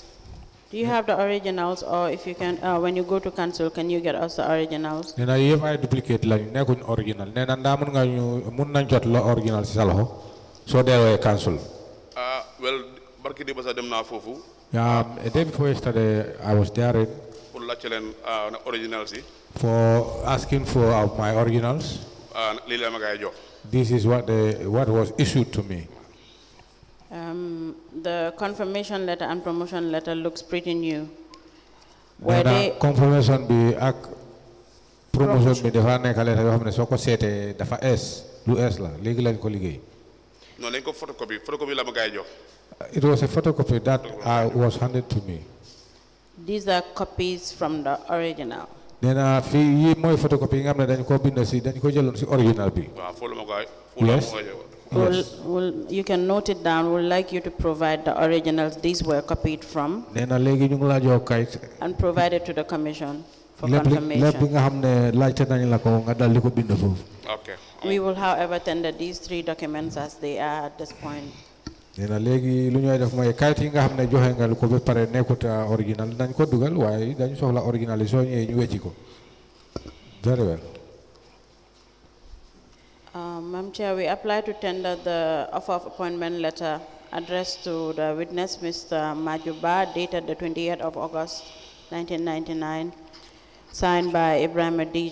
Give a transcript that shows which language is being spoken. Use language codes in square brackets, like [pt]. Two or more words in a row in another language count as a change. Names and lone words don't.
[en] Do you have the originals, or if you can, when you go to council, can you get us the originals? [wo] Nena yëpp ay duplicate lañu nekkuñ original. Nena ndaa mun nañ jot la original si sa loxo soo deewee council. Well, barki di basa dem naa foofu. [en] A day before yesterday, I was there [wo] Pour laajte leen originals yi. [en] for asking for my originals. [wo] Lii la ma gaay jox. [en] This is what was issued to me. The confirmation letter and promotion letter looks pretty new. [wo] Confirmation bi ak promotion bi dafa nekk letter yoo xam ne soo ko seetee dafa lu la léegi lañ ko liggéey. Non dañ ko photocopy la ma gaay jox. [en] It was a photocopy that was handed to me. These are copies from the original. [wo] Nena fii yi mooy photocopy yi nga xam ne dañ ko bind si dañ ko jëloon si original bi. Waaw foo la ma gaay. [en] Yes. You can note it down. We'd like you to provide the originals these were copied from [wo] Nena léegi ñu ngi la jox kayit. [en] and provide it to the commission for [wo] lépp [en] confirmation. [wo] bi nga xam ne laajte nañ la ko nga dal di ko bind foofu. [en] Okay. We will, however, tender these 3 documents as they are at this point. [wo] Nena léegi lu ñuy def mooy kayit yi nga xam ne joxe nga ko ba pare nekkut original dañ ko dugal waaye dañu soxla original yi soo ñëwee ñu wecci ko. [en] Very well. Madam Chair, we apply to tender the offer of appointment letter addressed to the witness, Mr. Maju, dated the 28th of August, 1999, signed by Ibrahim D.